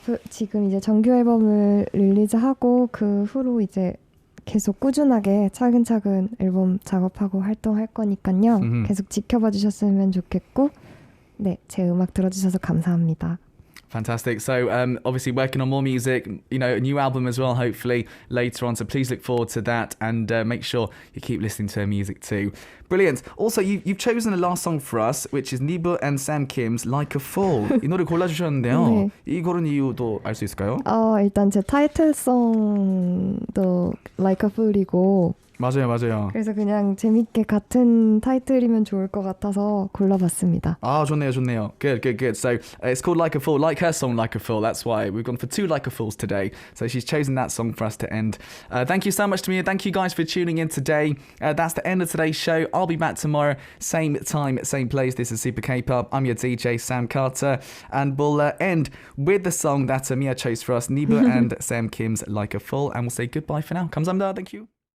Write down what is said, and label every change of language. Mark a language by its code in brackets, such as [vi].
[ko] 지금 이제 정규 앨범을 릴리즈하고 그 후로 이제 계속 꾸준하게 차근차근 앨범 작업하고 활동할 거니까요. 계속 지켜봐 주셨으면 좋겠고, 네, 제 음악 들어주셔서 감사합니다. [en] Fantastic. So obviously working on more music, a new album as well, hopefully later on. So please look forward to that and make sure you keep listening to her music too. Brilliant. Also, you've chosen the last song for us, which is Nibu and Sam Kim's Like a Fool. [ko] 이 노래 골라주셨는데요. 네. 이 고른 이유도 알 수 있을까요? 일단 제 타이틀송도 Like a Fool이고, 맞아요. 그래서 그냥 재밌게 같은 타이틀이면 좋을 것 같아서 골라봤습니다. 좋네요. [en] Good. So it's called Like a Fool, like her song Like a Fool. That's why we've gone for two Like a Fools today. So she's chosen that song for us to end. Thank you so much to Mia. Thank you guys for tuning in today. That's the end of today's show. I'll be back tomorrow, same time, same place. This is Super K-Pop. I'm your DJ, Sam Carter. And we'll end with the song that Mia chose for us, Nibu and Sam Kim's Like a Fool. And we'll say goodbye for now. [ko] 감사합니다. [en] Thank you.